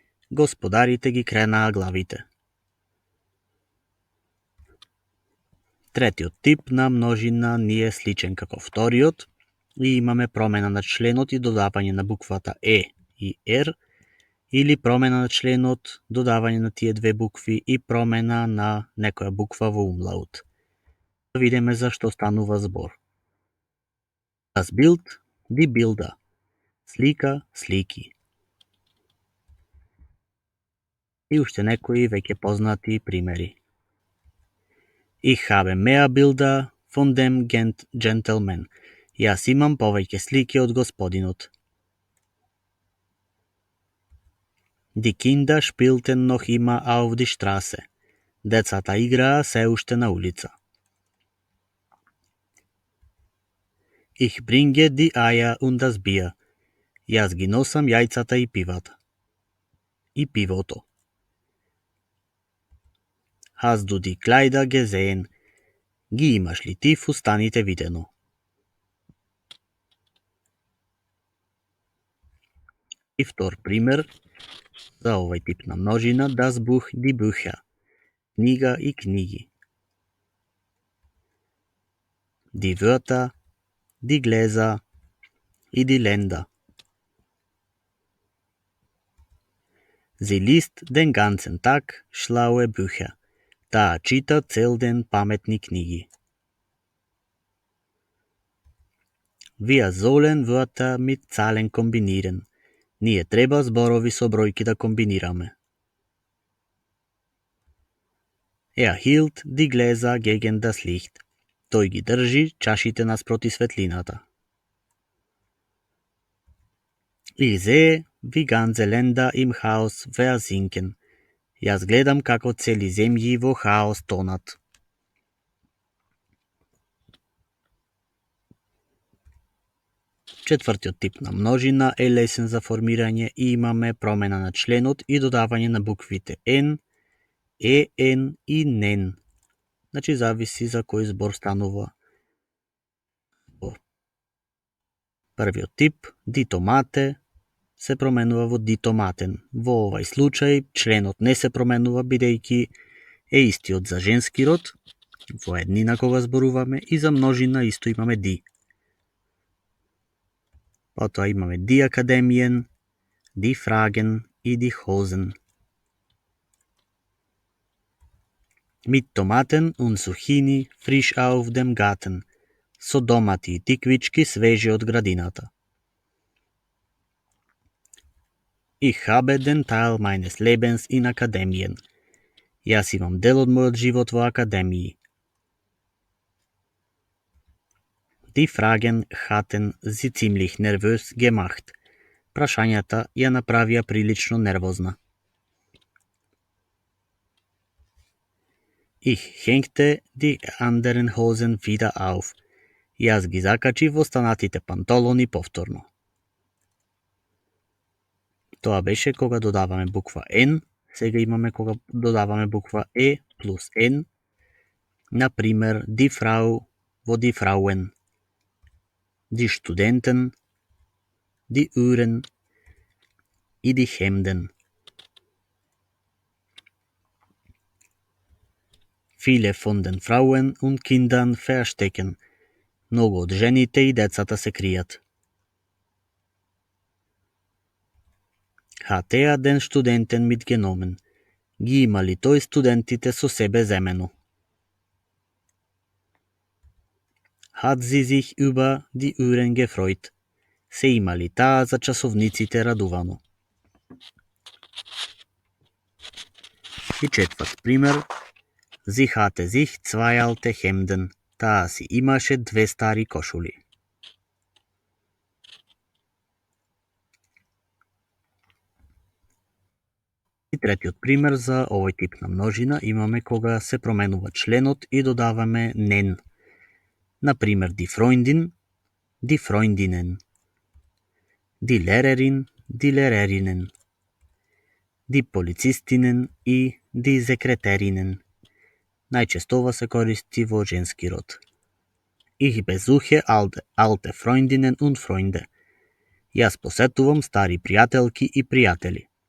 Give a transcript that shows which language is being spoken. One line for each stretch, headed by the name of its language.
Macedonian: Господарите ги кренаа главите. Третиот тип на множина ни е сличен како вториот и имаме промена на членот и додавање на буквата Е и Р, или промена на членот, додавање на тие две букви и промена на некоја буква во умлаут. Да видиме за што станува збор.
German: Das Bild, die Bilder.
Macedonian: Слика, слики. И уште некои веќе познати примери.
German: Ich habe mehr Bilder von dem Gentleman.
Macedonian: Јас имам повеќе слики од господинот.
German: Die Kinder spielten noch immer auf die Straße.
Macedonian: Децата играа се уште на улица.
German: Ich bringe die Eier und das Bier.
Macedonian: Јас ги носам јајцата и пивата. И пивото.
German: Hast du die Kleider gesehen?
Macedonian: Ги имаш ли ти фустаните видено? И втор пример за овој тип на множина,
German: das Buch, die Bücher.
Macedonian: Книга и книги.
German: Die Wörter, die Gläser и die Länder. Sie liest den ganzen Tag schlaue Bücher.
Macedonian: Таа чита цел ден паметни книги.
German: Wir sollen Wörter mit Zahlen kombinieren.
Macedonian: Ние треба зборови со бројки да комбинираме.
German: Hielt die Gläser gegen das Licht.
Macedonian: Тој ги држи чашите наспроти светлината.
German: Ich sehe, wie ganze Länder im Chaos versinken.
Macedonian: Јас гледам како цели земји во хаос тонат. Четвртиот тип на множина е лесен за формирање и имаме промена на членот и додавање на буквите N, EN и NEN. Значи зависи за кој збор станува. Првиот тип, дитомате, се променува во дитоматен. Во овај случај членот не се променува бидејќи е истиот за женски род, во еднина кога зборуваме, и за множина исто имаме ди. Потоа имаме
German: die Akademien, die Fragen
Macedonian: и
German: die Hosen. Mit Tomaten und Zucchini frisch auf dem Garten.
Macedonian: Со домати и тиквички свежи од градината.
German: Ich habe den Teil meines Lebens in Akademien.
Macedonian: Јас имам дел од мојот живот во академии.
German: Die Fragen hatten sie ziemlich nervös gemacht.
Macedonian: Прашањата ја направија прилично нервозна.
German: Ich hängte die anderen Hosen wieder auf.
Macedonian: Јас ги закачив останатите панталони повторно. Тоа беше кога додаваме буква N, сега имаме кога додаваме буква E плюс N.
German: Например, die Frau во die Frauen, die Studenten, die Uhren и die Hemden. Viele von den Frauen und Kindern verstecken.
Macedonian: Многу од жените и децата се кријат.
German: Hat er den Studenten mitgenommen?
Macedonian: Ги имали тој студентите со себе земено.
German: Hat sie sich über die Uhren gefreut?
Macedonian: Се имали таа за часовниците радувано. И четврт пример.
German: Sie hatte sich zwei alte Hemden.
Macedonian: Таа си имаше две стари кошули. И третиот пример за овој тип на множина имаме кога се променува членот и додаваме nen.
German: Например, die Freundin, die Freundinnen, die Lehrerin, die Lehrerinnen, die Polizistinnen и die Sekretärinnen.
Macedonian: Најчесто ова се користи во женски род.
German: Ich besuche alte Freundinnen und Freunde.
Macedonian: Јас посетувам стари пријателки и пријатели.